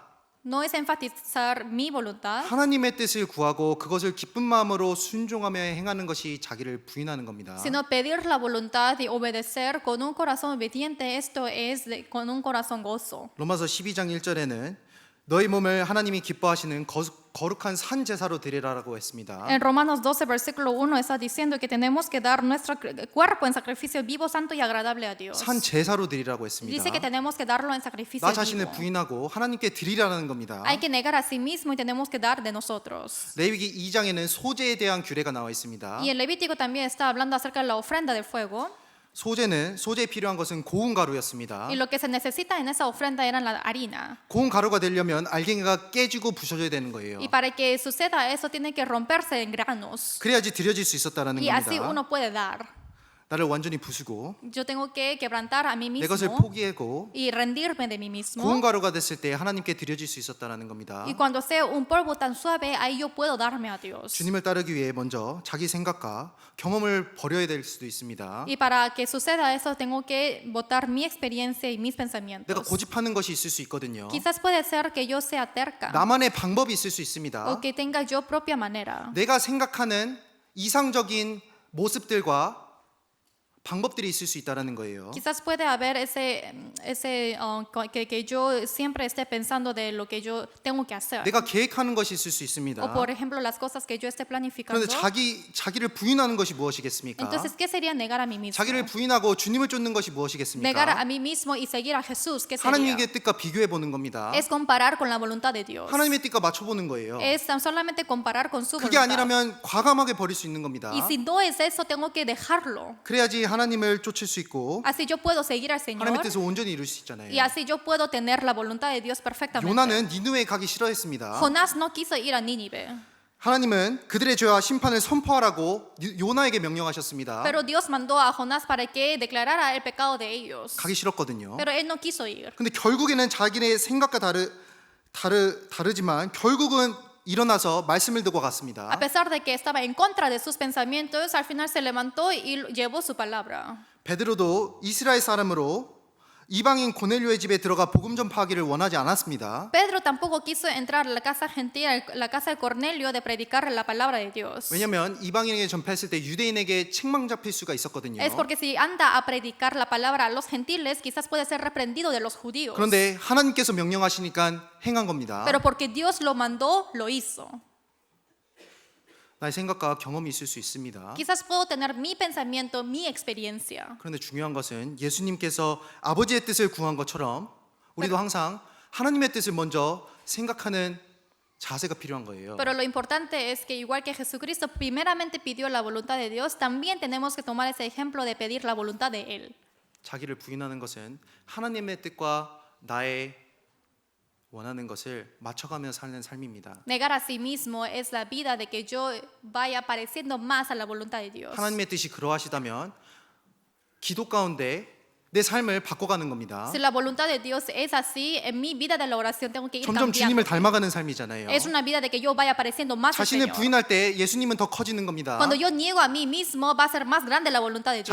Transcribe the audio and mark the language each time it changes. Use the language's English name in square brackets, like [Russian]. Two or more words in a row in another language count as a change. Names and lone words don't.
[Spanish] No es enfatizar mi voluntad, [Korean] 하나님의 뜻을 구하고 그것을 기쁜 마음으로 순종하며 행하는 것이 자기를 부인하는 겁니다. [Spanish] sino pedir la voluntad y obedecer con un corazón obediente. Esto es con un corazón gozo. [Korean] 로마서 12장 1절에는 너희 몸을 하나님이 기뻐하시는 거룩한 산 제사로 드리라라고 했습니다. [Spanish] En Romanos 12, versículo 1 está diciendo que tenemos que dar nuestro cuerpo en sacrificio vivo, santo y agradable a Dios. [Korean] 산 제사로 드리라고 했습니다. [Spanish] Dice que tenemos que darlo en sacrificio [Korean] 나 자신을 [Spanish] vivo. [Korean] 부인하고 하나님께 드리라는 겁니다. [Spanish] Hay que negar a sí mismo y tenemos que dar de nosotros. [Korean] 레위기 2장에는 소제에 대한 규례가 나와 있습니다. [Spanish] Y el Levítico también está hablando acerca de la ofrenda del fuego. [Korean] 소재에 필요한 것은 고운 가루였습니다. [Spanish] Y lo que se necesita en esa ofrenda era la harina. [Korean] 고운 가루가 되려면 알갱이가 깨지고 부서져야 되는 거예요. [Spanish] Y para que suceda eso tiene que romperse en granos. [Korean] 그래야지 드려질 수 있었다라는 [Spanish] Y así [Korean] 겁니다. [Spanish] uno puede dar. [Korean] 나를 완전히 부수고 [Spanish] Yo tengo que quebrantar a mí [Korean] 내 것을 [Spanish] mismo [Korean] 포기하고 [Spanish] y rendirme de mí [Korean] 고운 [Spanish] mismo. [Korean] 가루가 됐을 때 하나님께 드려질 수 있었다라는 겁니다. [Spanish] Y cuando sea un polvo tan suave, ahí yo puedo darme a Dios. [Korean] 주님을 따르기 위해 먼저 자기 생각과 경험을 버려야 될 수도 있습니다. [Spanish] Y para que suceda eso, tengo que botar mi experiencia y mis [Korean] 내가 [Spanish] pensamientos. [Korean] 고집하는 것이 있을 수 있거든요. [Spanish] Quizás puede ser que yo sea terca [Korean] 나만의 방법이 있을 수 있습니다. [Spanish] o que tenga yo propia manera. [Korean] 내가 생각하는 이상적인 모습들과 방법들이 있을 수 있다라는 거예요. [Spanish] Quizás puede haber que yo siempre esté pensando de lo que yo tengo que hacer. [Korean] 내가 계획하는 것이 있을 수 있습니다. [Spanish] O por ejemplo, las cosas que yo esté planificando. [Korean] 그런데 자기를 부인하는 것이 무엇이겠습니까? [Spanish] Entonces, ¿qué sería negar a mí mismo? [Korean] 자기를 부인하고 주님을 쫓는 것이 [Spanish] Negar [Korean] 무엇이겠습니까? [Spanish] a mí mismo y seguir a Jesús, ¿qué sería? [Korean] 하나님의 뜻과 비교해 보는 겁니다. [Spanish] Es comparar con la voluntad de Dios. [Korean] 하나님의 뜻과 맞춰 보는 거예요. [Spanish] Es tan solamente comparar con su [Korean] 그게 [Spanish] voluntad. [Korean] 아니라면 과감하게 버릴 수 있는 겁니다. [Spanish] Y si no es eso, tengo que dejarlo. [Korean] 그래야지 하나님을 쫓을 수 있고 [Spanish] Así yo puedo seguir al Señor. [Korean] 하나님의 뜻을 온전히 이룰 수 있잖아요. [Spanish] Y así yo puedo tener la voluntad de Dios perfectamente. [Korean] 요나는 니느웨에 가기 싫어했습니다. [Spanish] Jonás no quiso ir a Nínive. [Korean] 하나님은 그들의 죄와 심판을 선포하라고 요나에게 명령하셨습니다. [Spanish] Pero Dios mandó a Jonás para que declarara el pecado de ellos. [Korean] 가기 싫었거든요. [Spanish] Pero él no quiso ir. [Korean] 근데 결국에는 자기네 생각과 다르지만 결국은 일어나서 말씀을 듣고 갔습니다. [Spanish] A pesar de que estaba en contra de sus pensamientos, al final se levantó y llevó su palabra. [Korean] 베드로도 이스라엘 사람으로 이방인 고넬료의 집에 들어가 복음 전파하기를 원하지 않았습니다. [Spanish] Pedro tampoco quiso entrar a la casa gentil, la casa de Cornelio, de predicar la palabra de Dios. [Korean] 왜냐하면 이방인에게 전파했을 때 유대인에게 책망 잡힐 수가 있었거든요. [Spanish] Es porque si anda a predicar la palabra a los gentiles, quizás puede ser reprendido de los judíos. [Korean] 그런데 하나님께서 명령하시니까 행한 겁니다. [Spanish] Pero porque Dios lo mandó, lo hizo. [Korean] 나의 생각과 경험이 있을 수 있습니다. [Spanish] Quizás puedo tener mi pensamiento, mi experiencia. [Korean] 그런데 중요한 것은 예수님께서 아버지의 뜻을 구한 것처럼 우리도 항상 하나님의 뜻을 먼저 생각하는 자세가 필요한 거예요. [Spanish] Pero lo importante es que igual que Jesucristo primeramente pidió la voluntad de Dios, también tenemos que tomar ese ejemplo de pedir la voluntad de Él. [Korean] 자기를 부인하는 것은 하나님의 뜻과 나의 원하는 것을 맞춰가며 사는 삶입니다. [Spanish] Negar a sí mismo es la vida de que yo vaya pareciendo más a la voluntad de Dios. [Korean] 하나님의 뜻이 그러하시다면 기도 가운데 내 삶을 바꿔가는 겁니다. [Spanish] Si la voluntad de Dios es así, en mi vida de la oración tengo que ir [Korean] 점점 [Spanish] cambiando. [Korean] 주님을 닮아가는 삶이잖아요. [Spanish] Es una vida de que yo vaya pareciendo más al [Korean] 자신을 [Spanish] Señor. [Korean] 부인할 때 예수님은 더 커지는 겁니다. [Spanish] Cuando yo niego a mí mismo, va a ser más grande la voluntad de Dios.